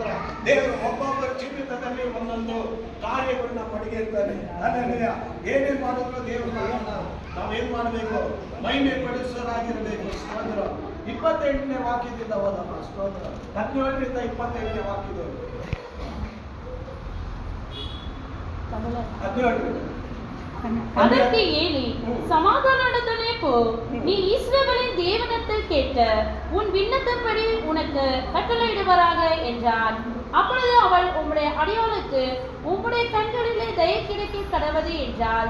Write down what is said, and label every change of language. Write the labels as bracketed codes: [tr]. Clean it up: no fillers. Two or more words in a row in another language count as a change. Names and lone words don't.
[kn] ದೇವರು ಒಬ್ಬೊಬ್ಬರ ಜೀವಿತದಲ್ಲಿ ಒಂದೊಂದು ಕಾರ್ಯಗಳನ್ನ ಪಡೆದಿರ್ತಾನೆ. ಅಲ್ಲೆಲ್ಲ ಏನೇನ್ ಮಾಡಿದ್ರು ದೇವರು ನಾವೇನ್ ಮಾಡಬೇಕು, ಮಹಿಮೆ ಪಡಿಸೋರಾಗಿರ್ಬೇಕು. ಸ್ತೋತ್ರ. 28ನೇ ವಾಕ್ಯದಿಂದ ಹೋದಮ್ಮ ಸ್ತೋತ್ರ. 17ರಿಂದ 28ನೇ ವಾಕ್ಯದವರು 17. [ta] அதற்கு ஏலி, சமாதானத்துடனே போ, நீ இஸ்ரவேலின் தேவனிடத்தில் கேட்ட உன் விண்ணப்பப்படி உனக்கு கட்டளையிடுவாராக என்றான். அப்பொழுது அவள், உம்முடைய அடியாளுக்கு உம்முடைய கண்களிலே தயை கிடைக்க கடவது என்றாள்.